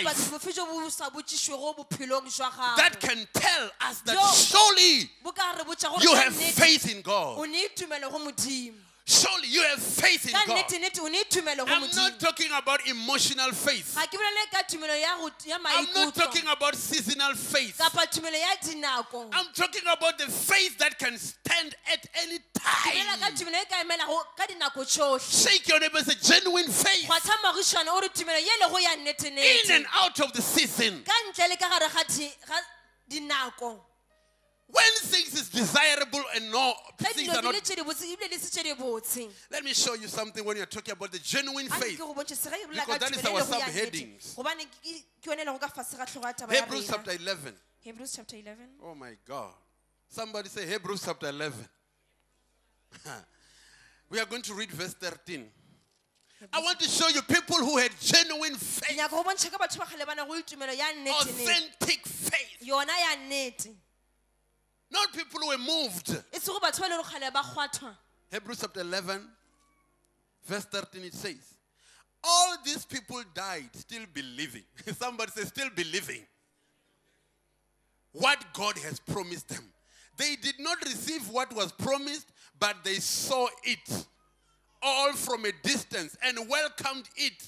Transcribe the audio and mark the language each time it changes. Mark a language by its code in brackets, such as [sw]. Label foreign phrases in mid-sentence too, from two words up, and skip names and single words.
[nso] bofe jo bo sa botšišwego bophelong jwa gago [en] that can tell us that Yo. surely [nso] bo ka re botša gore [en] you [nso] ka [en] have [nso] nnete, [en] faith in [nso] o [en] God? [nso] ne itumele go modimo [en] Surely you have faith in [nso] ka [en] God. [nso] nnete-nnete o ne itumele go [en] I'm not [nso] modimo [en] talking about emotional faith. [nso] ga ke bolele ka tumelo ya [en] I'm not [nso] maikutlo [en] talking about seasonal faith. [nso] kapa tumelo ya dinako [en] I'm talking about the faith that can stand at any [nso] ke bolela ka [en] time. [nso] tumelo e ka emelago ka dinako tšohle [en] Shake your neighbor and say, genuine faith [nso] kgwatha magišana o re tumelo ye le go ya [en] in [nso] nnete-nnete [en] and out of the season. [nso] ka ntle le ka gare ga dinako [en] When things is desirable and no, [nso] ge [en] things [nso] dilo [en] are [nso] di le [en] not. [nso] tše di botse ebile di se tše di botse [en] Let me show you something when you're talking about the genuine [nso] a ke [en] faith. [nso] go bontšhe se ge e bolela [en] Because [nso] ka [en] that is [nso] tumelo [en] our [nso] e le go ya [en] subheadings. [nso] nnete gobane ke yone e lego ka fase ga tlhogo ya taba ya [en] Hebrews [nso] rena [en] chapter 11. Hebrews chapter 11 Oh my God. Somebody say Hebrews chapter 11. We are going to read verse 13. I want to show you people who had genuine [nso] ke [en] faith, [nso] nyaka go bontšha ka batho ba kgale ba nago le tumelo ya nnete-nnete [en] authentic faith. [nso] yona ya nnete [en] Not people who were moved. [nso] e se go batho ba e le go kgale ba kgwathwa [en] Hebrews chapter 11, verse 13, it says, all these people died still believing. Somebody says, still believing what God has promised them. They did not receive what was promised, but they saw it all from a distance and welcomed it.